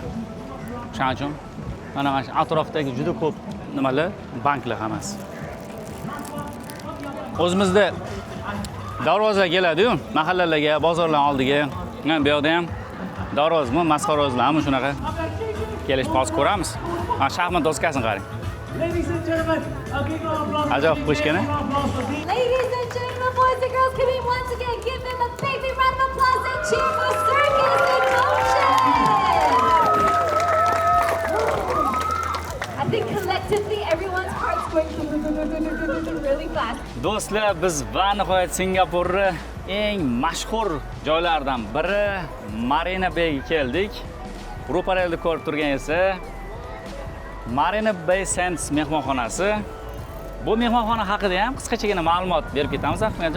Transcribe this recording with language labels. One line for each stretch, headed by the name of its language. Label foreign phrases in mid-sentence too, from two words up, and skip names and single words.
Uzbek: Shuning uchun mana atrofdagi juda ko'p nimalar banklar hammasi. O'zimizda darvozalar keladi-yu, mahallalarga, bozorlar oldiga. Mana bu yoqda ham darvozmi, masxarozlarmi shunaqa kelish hozir ko'ramiz. Mana shaxmat doskasini qarang.
English: Ladies and gentlemen, a big applause.
Uzbek: Ajoyib qo'shgan-a?
English: Ladies and gentlemen, boys and girls, can we once again give them a big round of applause and cheer for Circus in Motion? I think collectively everyone's hearts going really fast.
Uzbek: Do'stlar, biz va nihoyat Singapurni eng mashhur joylaridan biri Marina Bayga keldik. Ro'parada ko'rib turgan esa Marina Bay Sands mehmonxonasi. Bu mehmonxona haqida ham qisqachagina ma'lumot berib ketamiz, Ahmadjon.